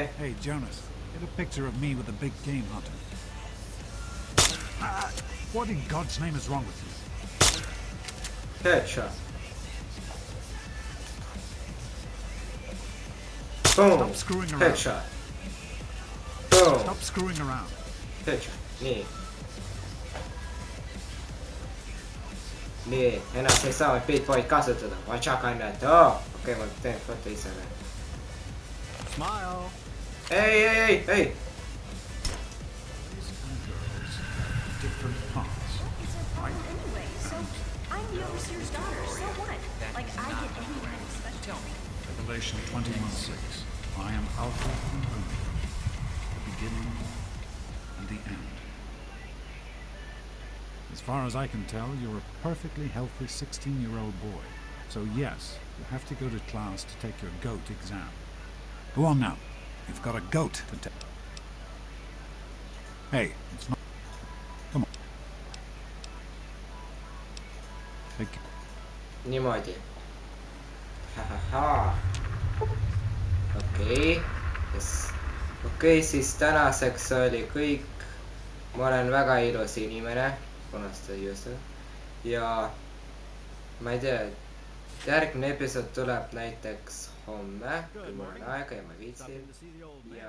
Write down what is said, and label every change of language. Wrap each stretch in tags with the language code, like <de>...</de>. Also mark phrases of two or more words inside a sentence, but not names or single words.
<en>Hey, Jonas, get a picture of me with a big game hunter. What in God's name is wrong with you? Headshot. Boom. Stop screwing around. Headshot. Boom. Stop screwing around. Headshot.</en> <et>Nii, ennast ei saa beatboy'd kasutada. Vatšaka näed. Okei, ma teen foto ise veel. Smile. Ei.</et> <en>Different paths. Right. Anyway, so I'm the overseer's daughter, so what? Like, I get any kind of special. Revelation 21:6. I am Alpha and Omega, the beginning and the end. As far as I can tell, you're a perfectly healthy 16-year-old boy. So yes, you have to go to class to take your GOAT exam. Go on now. You've got a GOAT to take. Hey, it's not... Come on. Take...</en> <et>Niimoodi. Okei. Yes. Okei, siis tänaseks oli kõik. Ma olen väga ilus inimene. Punaste juustu. Ja ma ei tea, järgmine episood tuleb näiteks homme, kui mul on aega ja ma viitsin.</et>